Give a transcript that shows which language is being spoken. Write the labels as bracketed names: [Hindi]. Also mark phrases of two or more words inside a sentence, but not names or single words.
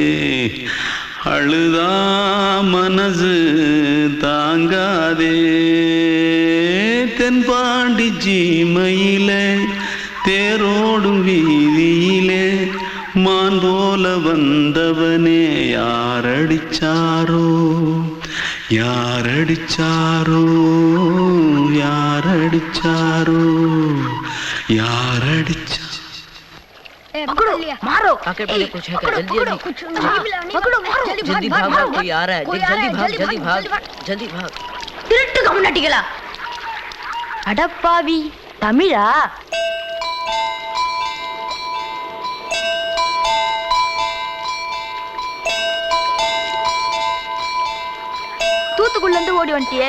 [Tamil] அழுதா மனசு தாங்காதே தென்பாண்டி சீமையிலே தேரோடும் வீதியிலே மான் போல வந்தவனே யாரடிச்சாரோ யாரடிச்சாரோ யாரடிச்சாரோ யாரடிச்சா [Hindi] पकड़ो मारो पॉकेट में कुछ है क्या जल्दी जल्दी पकड़ो मारो जल्दी भाग कोई आ रहा है जल्दी भाग जल्दी भाग [Tamil] திருட்டு கம்முனட்டிகளா அடப்பாவி தமிழா தூத்துக்குள்ள இருந்து ஓடி வந்துட்டியா